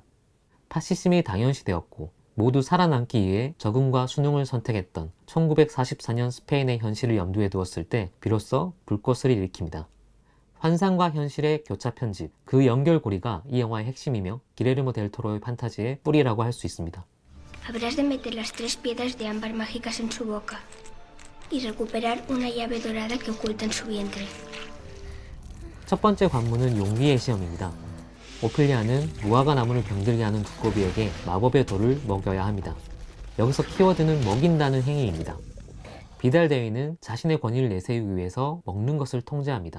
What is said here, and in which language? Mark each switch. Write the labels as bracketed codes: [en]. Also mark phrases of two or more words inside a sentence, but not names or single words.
[ko] 파시즘이 당연시되었고 모두 살아남기 위해 적응과 순응을 선택했던 1944년 스페인의 현실을 염두에 두었을 때 비로소 불꽃을 일으킵니다. 환상과 현실의 교차 편집, 그 연결고리가 이 영화의 핵심이며 기레르모 델 토로의 판타지의 뿌리라고 할 수 있습니다. [es] Habrás de meter las 3 piedras de ámbar mágicas en su boca y recuperar una llave dorada que oculta en su vientre. [ko] 첫 번째 관문은 용기의 시험입니다. 오피리아는 무화과 나무를 병들게 하는 두꺼비에게 마법의 돌을 먹여야 합니다. 여기서 키워드는 먹인다는 행위입니다. 비달 대위는 자신의 권위를 내세우기 위해서 먹는 것을 통제합니다.